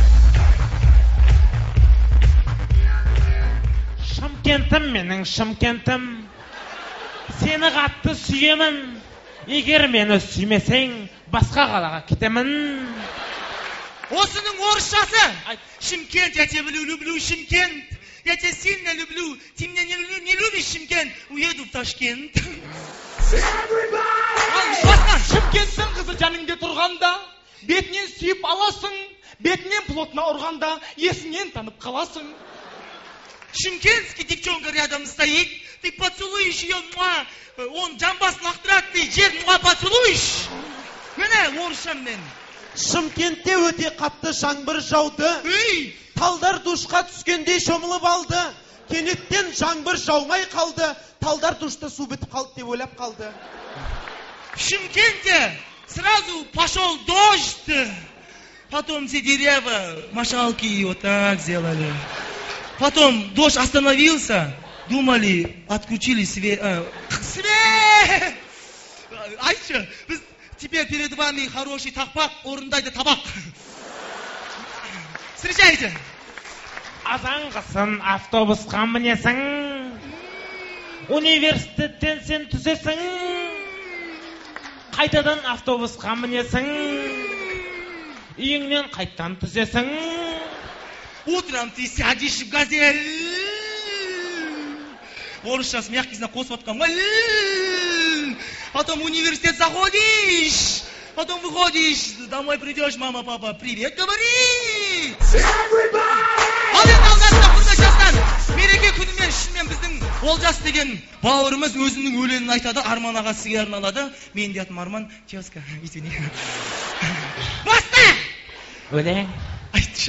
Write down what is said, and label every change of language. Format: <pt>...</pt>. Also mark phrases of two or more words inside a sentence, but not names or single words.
<kk>Шымкентім менің Шымкентім, сені қатты сүйемін, егер мені сүймесең, басқа қалаға кетемін. Осының орысшасы.</kk> <ru>Шымкент, я тебя люблю, Шымкент. Я тебя сильно люблю. Ты меня не любишь, Шымкент. Уеду в Ташкент.</ru> <kk>Шымкенттің қызы жаныңда тұрғанда, бетінен сүйіп аласың, бетінен плотно ұрғанда, есіңнен танып қаласың.</kk> <ru>Шымкентский девчонка рядом стоит, ты поцелуешь ее, он</ru> <kk>жамбасын лақтырады,</kk> <ru>ты жер поцелуешь.</ru> <kk>Міне орысшам мен. Шымкентте өте қатты жаңбыр жауды, талдар душқа түскендей шомылып алды. Кенеттен жаңбыр жаумай қалды, талдар душта су бітіп қалды деп ойлап қалды.</kk> <ru>В Шымкенте сразу пошел дождь, потом все деревья, машалки вот так сделали. Потом дождь остановился, думали, отключили свет. Свет!</ru> <kk>Айтшы, біз</kk> <ru>теперь перед вами хороший</ru> <kk>тақпақ, орындайды табақ.</kk> <ru>Встречайте!</ru> <kk>Азанғысын автобусқа мінесің, университеттен сен түсесің, қайтадан автобусқа мінесің, үйіңнен қайттан түсесің.</kk> <ru>Утром ты сядешь в газель.</ru> <kk>Орысшасы мягкий қосып отқан.</kk> <ru>Потом в университет заходишь. Потом выходишь, домой придешь, мама, папа, привет, говори.</ru> <kk>Ал енді алғашында бұнда жастар, мереке күнімен шынымен біздің Олжас деген бауырымыз өзінің өлеңін айтады, Арман аға сізге арналады. Мен де атым Арман,</kk> <ru>тезка, извини.</ru> <kk>Баста! Өлең. Айтшы.</kk>